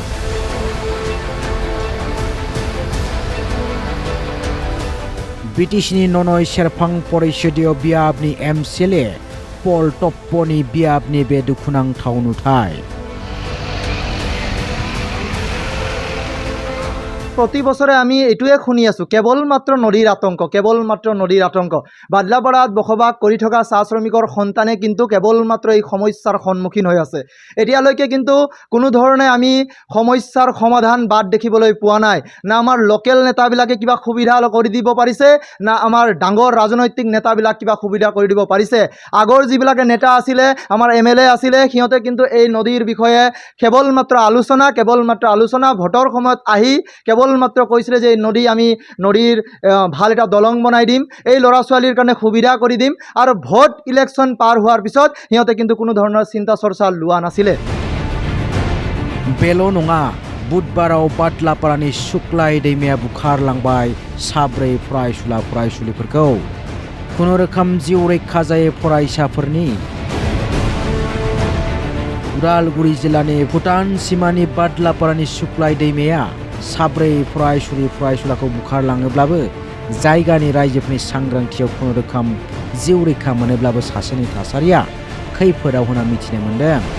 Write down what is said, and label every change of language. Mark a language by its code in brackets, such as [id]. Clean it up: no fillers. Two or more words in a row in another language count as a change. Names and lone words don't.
[brx] बिटिसिनि ननय सेरफां परिषदीय बियाबनि MCLA पल टप्प'नि बियाबनि बे दुखुनांथाव नुथाय। [as] प्रति बছৰে আমি এইটোৱে শুনি আছোঁ, কেৱল মাত্ৰ নদীৰ আতংক। বাদলাপাৰাত বসবাস কৰি থকা চাহ শ্ৰমিকৰ সন্তানে কিন্তু কেৱল মাত্ৰ এই সমস্যাৰ সন্মুখীন হৈ আছে। এতিয়ালৈকে কিন্তু কোনো ধৰণে আমি সমস্যাৰ সমাধান বাদ দেখিবলৈ পোৱা নাই। না আমাৰ লোকেল নেতাবিলাকে কিবা সুবিধা কৰি দিব পাৰিছে, না আমাৰ ডাঙৰ ৰাজনৈতিক নেতাবিলাক কিবা সুবিধা কৰি দিব পাৰিছে। আগৰ যিবিলাকে নেতা আছিলে, আমাৰ MLA আছিলে, সিহঁতে কিন্তু এই নদীৰ বিষয়ে কেৱল মাত্ৰ আলোচনা ভোটৰ সময়ত আহি কেৱল মাত্ৰ কৈছিলে যে আমি নদীৰ ভাল এটা দলং বনাই দিম, এই ল'ৰা ছোৱালীৰ কাৰণে সুবিধা কৰি দিম, আৰু ভোট ইলেকশ্যন পাৰ হোৱাৰ পিছত সিহঁতে কিন্তু কোনো ধৰণৰ চিন্তা চৰ্চা লোৱা নাছিলে। [brx] बेल' नङा, बुधबाराव बादलापारानि सुक्लाय दैमाया बुखारलांबाय 4 फरायसुलिफोरखौ। खुनुरोखोम जिउ रैखा जायो फरायसाफोरनि। उदालगुरि जिल्लानि भुटान सिमानि बादलापारानि सुक्लाय दैमाया 4 फरायसुलाखौ बुखारलाङोब्लाबो जायगानि रायजोफोरनि सांग्रांथियाव खुनुरोखोम जिउ रैखा मोनोब्लाबो सासेनि थासारिया खैफोदाव होना मिथिनो मोन्दों।